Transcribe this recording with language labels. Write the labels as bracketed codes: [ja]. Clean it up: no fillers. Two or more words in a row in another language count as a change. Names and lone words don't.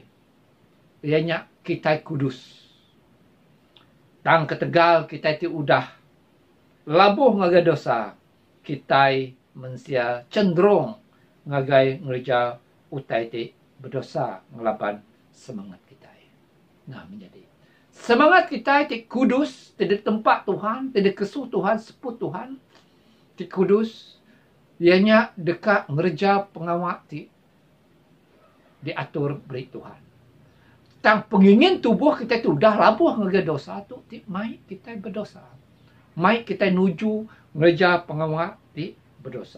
[iba] Ianya kita kudus. Tang ketegal kita ti udah labuh ngagai dosa. Kita mensia cenderung ngagai ngerja utai ti berdosa ngelaban semangat kita. Nah menjadi semangat kita ti kudus, tidak tempat Tuhan, tidak kesuh Tuhan, seput Tuhan, ti kudus, ianya dekat ngerja pengawat ti diatur beri Tuhan. Tang pengingin tubuh kita tu dah labuh ngagai dosa tu, ti mai kita berdosa. Mai kita nuju ngerja pengawat ti berdosa.